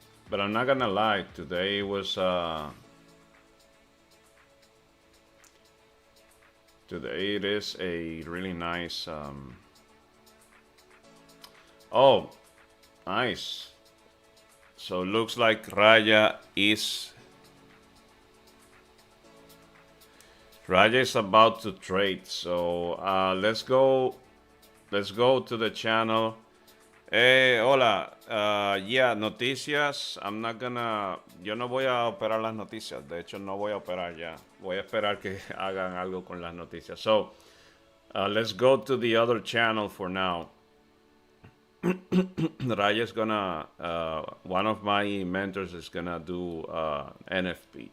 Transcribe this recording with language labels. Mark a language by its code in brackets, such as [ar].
[en] But I'm not gonna lie, today was today it is a really nice oh, nice. So looks like Raya is about to trade. So let's go to the channel. [es] Hola, yeah, noticias. Yo no voy a operar las noticias. De hecho, no voy a operar ya. Voy a esperar que hagan algo con las noticias. [en] So, let's go to the other channel for now. Raya is gonna, one of my mentors is gonna do NFP.